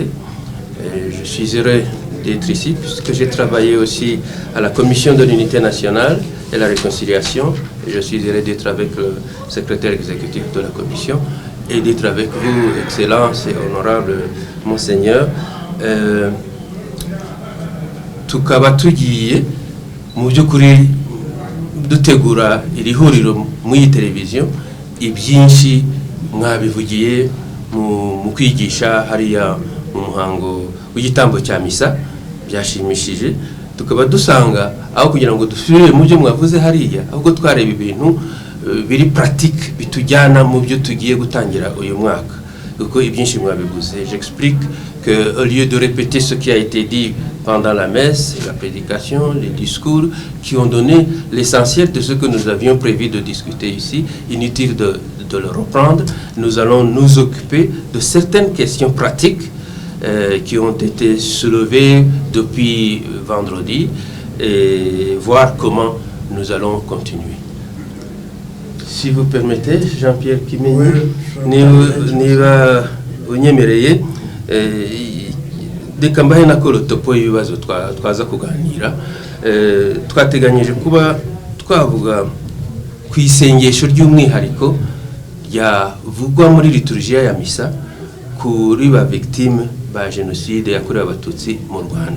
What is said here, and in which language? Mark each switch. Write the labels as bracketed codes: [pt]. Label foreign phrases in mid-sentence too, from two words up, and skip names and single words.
[fr] Je suis heureux d'être ici puisque j'ai travaillé aussi à la commission de l'unité nationale et la réconciliation. Et je suis heureux d'être avec le secrétaire exécutif de la commission et d'être avec vous, Excellence et honorable Monseigneur. [rw] Tukaba tugiye mu by'ukuri dutegura iri huriro mu televiziyo ibyinshi mwabivugiye mu kwigisha hariya mu muhango w'igitambo cya misa byashimishije. Tukaba dusanga aho kugira ngo dusubire mu byo mwavuze hariya ahubwo twareba ibintu biri pratique bitujyana mu byo tugiye gutangira uyu mwaka kuko ibyinshi mwabivuze. [fr] J'explique que au lieu de répéter ce qui a été dit pendant la messe, la prédication, les discours qui ont donné l'essentiel de ce que nous avions prévu de discuter ici, inutile de le reprendre, nous allons nous occuper de certaines questions pratiques qui ont été soulevées depuis vendredi et voir comment nous allons continuer. Si vous permettez, [rw] Jean-Pierre Kimenyi, niba unyemereye reka mbahe nakoro topo y'ibibazo twaza kuganira. Twateganyije kuba twavuga ku isengesho ry'umwihariko ryavugwa muri liturujia ya misa kuri ba victime ba jenoside yakorewe abatutsi mu Rwanda.